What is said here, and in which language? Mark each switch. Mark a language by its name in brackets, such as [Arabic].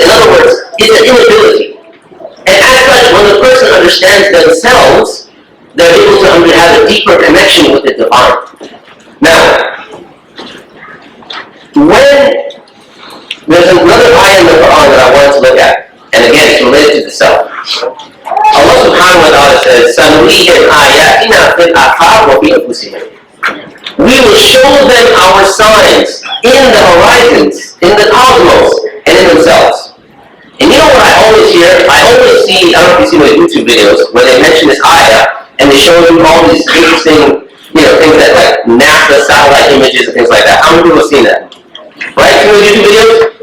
[English] In other words, it's an inability. And as such, when the person understands themselves, they're able to have a deeper connection with the divine. Now, when there's another ayah in the Quran that I wanted to look at, and again, it's related to the self. Allah subhanahu wa ta'ala says, [Arabic] سَنُرِيهِمْ آيَاتِنَا فِي الْآفَاقِ وَفِي أَنفُسِهِمْ. [English] We will show them our signs in the horizons, in the cosmos, and in themselves. And you know what I always hear? I always see, I don't know if you see my YouTube videos, where they mention this ayah, and they show you all these interesting, things that like NASA satellite images and things like that. How many people have seen that? Right? See those YouTube videos?